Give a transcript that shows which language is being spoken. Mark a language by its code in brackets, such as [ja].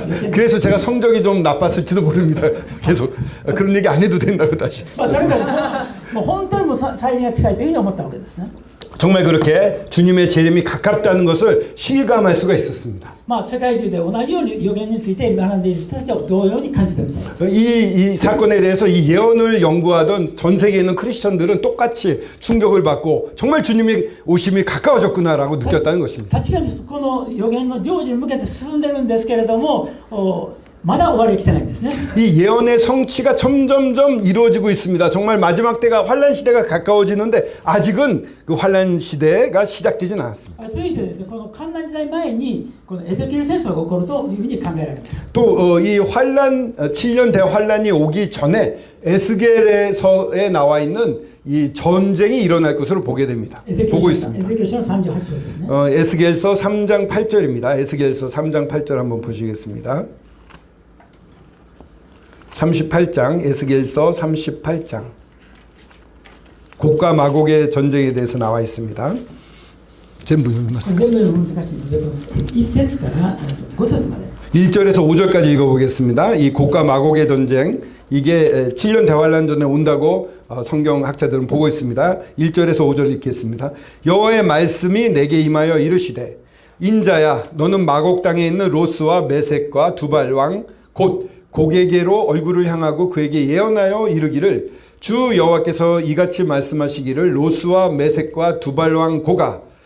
[ko] 그래서 제가 성적이 좀 나빴을지도 모릅니다. 계속 그런 얘기 안 해도 된다고 다시. [ja] まあ、誰かもう本当にもう再臨が近いというふうに思ったわけですね。 [ko] 정말 그렇게 주님의 재림이 가깝다는 것을 실감할 수가 있었습니다. [ja] まあ、世界中で同じように予言について学んでいる人たちは同様に感じたみたいです。 [ko] 이 사건에 대해서 이 예언을 연구하던 전 세계에 있는 크리스천들은 똑같이 충격을 받고 정말 주님의 오심이 가까워졌구나라고 느꼈다는 것입니다. [ja] 確かにこの予言の成就に向けて進んでるんですけれども、まだ終わりが来てないんですね。 [ko] 이 예언의 성취가 점점점 이루어지고 있습니다. 정말 마지막 때가 환란 시대가 가까워지는데 아직은 그 환란 시대가 시작되지는 않았습니다. [ja] 続いてですね、この観覧時代前にこのエゼキエル戦争が起こるというふうに考えられます。 [ko] 또 이 환란 7년 대환란이 오기 전에 에스겔에서에 나와 있는 이 전쟁이 일어날 것으로 보게 됩니다. 보고 있습니다. 에zekiel 38장ですね。 에스겔서 3장 8절입니다. 에스겔서 3장 8절 한번 보시겠습니다. 38장 에스겔서 38장 곡과 마곡의 전쟁에 대해서 나와 있습니다. 전부 읽어놨습니다. [ja] 全部難しいんですけど、1節から5節まで。 [ko] 1절에서 5절까지 읽어보겠습니다. 이 곡과 마곡의 전쟁 이게 7년 대환란 전에 온다고 성경학자들은 보고 있습니다. 1절에서 5절 읽겠습니다. 여호와의 말씀이 내게 임하여 이르시되 인자야 너는 마곡 땅에 있는 로스와 메섹과 두발 왕 곧 곡에게로 얼굴을 향하고 그에게 예언하여 이르기를 주 여호와께서 이같이 말씀하시기를 로스와 메섹과 두발 왕 고가